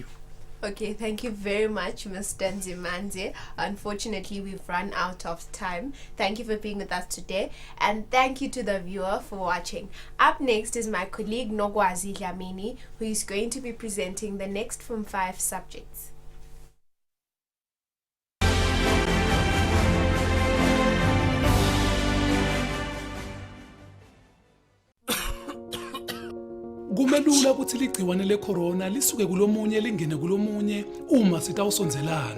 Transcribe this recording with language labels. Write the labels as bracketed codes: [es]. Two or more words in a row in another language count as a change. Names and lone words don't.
[en] Okay, thank you very much, Mr. Nzimanze. Unfortunately, we've run out of time. Thank you for being with us today, and thank you to the viewer for watching. Up next is my colleague Nogwazi Dlamini, who is going to be presenting the next from 5 subjects. [ss] Kumelula ukuthi ligciwane lecorona lisuke kulomunye lingene kulomunye uma sitawusonzelana.